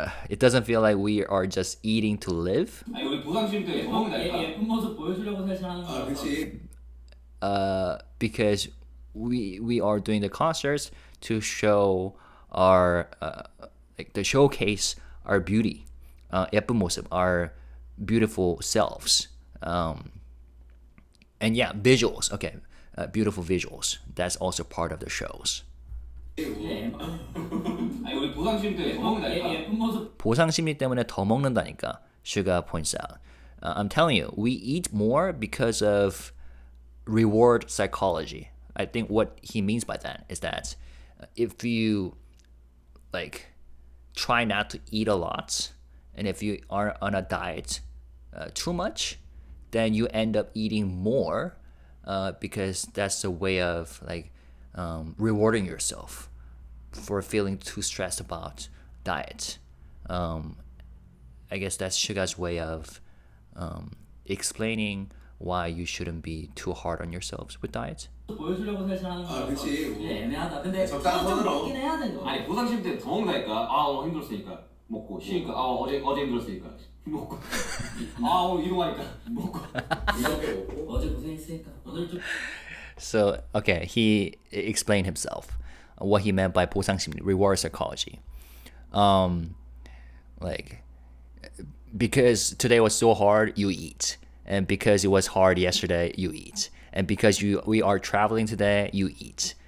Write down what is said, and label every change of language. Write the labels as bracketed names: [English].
[English] It doesn't feel like we are just eating to live. [Korean] 아니 우리 보상심 때 먹는다니까. 예쁜 모습 보여주려고 사실 하는 아 거라서. 그렇지. [English] Because we are doing the concerts to show our like to showcase our beauty, [Korean] 예쁜 모습, [English] our beautiful selves, and yeah, visuals. Okay, beautiful visuals. That's also part of the shows. [Korean] 아니 우리 보상심 때 먹는다니까. 예쁜 모습 보상 심리 때문에 더 먹는다니까. [English] SUGA points out. I'm telling you, we eat more because of reward psychology. I think what he means by that is that if you like try not to eat a lot, and if you are on a diet too much, then you end up eating more because that's a way of like rewarding yourself for feeling too stressed about diet. I guess that's SUGA's way of explaining why you shouldn't be too hard on yourselves with diet. [Korean] 보여주려고 사실 하는 거라서. 그치, 뭐. 애매하다. 근데 적당한 좀 선으로. 먹긴 해야 되는 거. 아니 보상심 때 더 먹는다니까. 아 오늘 힘들었으니까 먹고 쉬니까 아 어제 힘들었으니까 먹고 아 오늘 이동하니까 먹고 이렇게 먹고. 어제 고생했으니까 오늘 좀 [English] So, okay, he explained himself. what he meant by 보상심리, reward psychology. Like, because today was so hard, you eat. And because it was hard yesterday, you eat. And because we are traveling today, you eat.